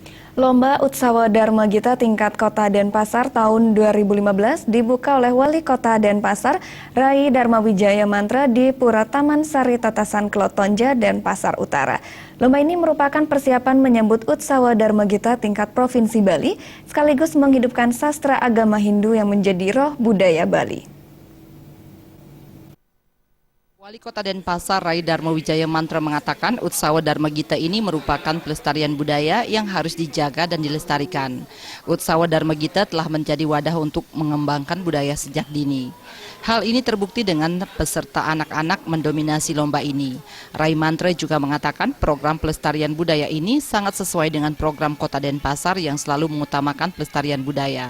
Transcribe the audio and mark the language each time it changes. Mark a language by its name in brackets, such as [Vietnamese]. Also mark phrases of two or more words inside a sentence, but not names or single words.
[Indonesian] Lomba Utsawa Dharma Gita tingkat Kota Denpasar tahun 2015 dibuka oleh Wali Kota Denpasar, Rai Dharma Wijaya Mantra di Pura Taman Sari Tatasan Klotonja, Denpasar Utara. Lomba ini merupakan persiapan menyambut Utsawa Dharma Gita tingkat Provinsi Bali, sekaligus menghidupkan sastra agama Hindu yang menjadi roh budaya Bali. Wali Kota Denpasar Rai Dharma Wijaya Mantra mengatakan Utsawa Dharma Gita ini merupakan pelestarian budaya yang harus dijaga dan dilestarikan. Utsawa Dharma Gita telah menjadi wadah untuk mengembangkan budaya sejak dini. Hal ini terbukti dengan peserta anak-anak mendominasi lomba ini. Rai Mantra juga mengatakan program pelestarian budaya ini sangat sesuai dengan program Kota Denpasar yang selalu mengutamakan pelestarian budaya.